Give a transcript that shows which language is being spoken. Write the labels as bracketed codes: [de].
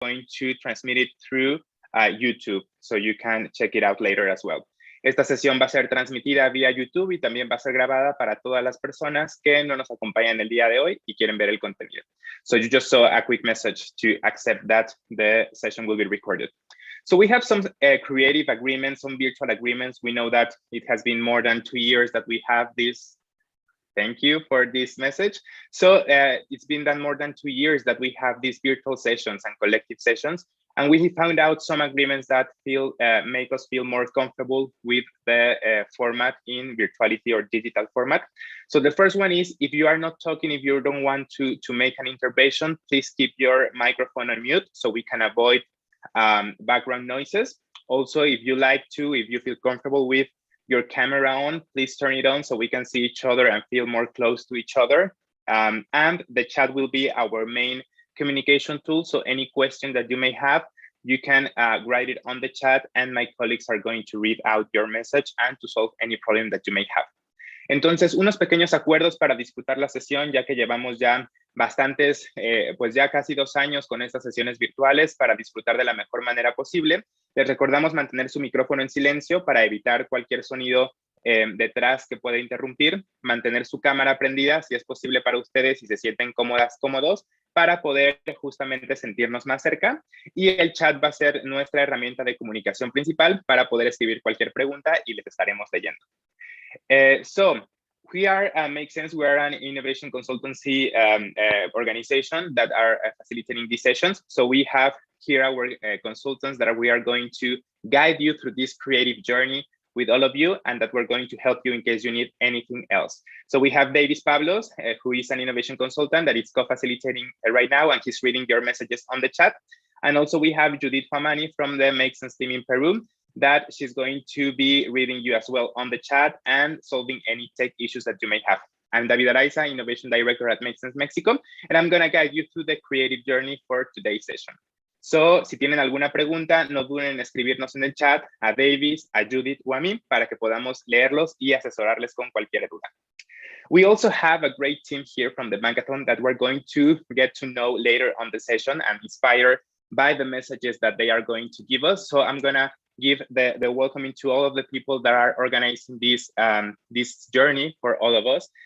[en] going to transmit it through YouTube, so you can check it out later as well. [es] Esta sesión va a ser transmitida vía YouTube y también va a ser grabada para todas las personas que no nos acompañan el día de hoy y quieren ver el contenido. [en] So you just saw a quick message to accept that the session will be recorded. So we have some creative agreements, some virtual agreements. We know that it has been more than 2 years that we have this. Thank you for this message. So it's been done more than 2 years that we have these virtual sessions and collective sessions. And we found out some agreements that make us feel more comfortable with the format in virtuality or digital format. So the first one is, if you are not talking, if you don't want to make an intervention, please keep your microphone on mute so we can avoid background noises. Also, if you feel comfortable with your camera on, please turn it on so we can see each other and feel more close to each other. And the chat will be our main communication tool. So any question that you may have, you can write it on the chat and my colleagues are going to read out your message and to solve any problem that you may have. [es] Entonces, unos pequeños acuerdos para disfrutar la sesión, ya que llevamos ya bastantes, pues ya casi 2 años con estas sesiones virtuales para disfrutar de la mejor manera posible. Les recordamos mantener su micrófono en silencio para evitar cualquier sonido detrás que pueda interrumpir, mantener su cámara prendida si es posible para ustedes y se sienten cómodos, para poder justamente sentirnos más cerca. Y el chat va a ser nuestra herramienta de comunicación principal para poder escribir cualquier pregunta y les estaremos leyendo. [en] So we are, makes sense, we are an innovation consultancy organization that are facilitating these sessions. So we have here our consultants that we are going to guide you through this creative journey with all of you, and that we're going to help you in case you need anything else. So we have Davis Pablos, who is an innovation consultant that is co-facilitating right now, and he's reading your messages on the chat. And also we have Judith Famani from the Make Sense team in Peru, that she's going to be reading you as well on the chat and solving any tech issues that you may have. I'm David Araiza, Innovation Director at Make Sense Mexico, and I'm going to guide you through the creative journey for today's session. [es] So, si tienen alguna pregunta, no duden en escribirnos en el chat a Davis, a Judith o a mí para que podamos leerlos y asesorarles con cualquier duda. [en] We also have a great team here from the Bankathon that we're going to get to know later on the session and inspired by the messages that they are going to give us. So I'm going to give the welcoming to all of the people that are organizing this, this journey for all of us.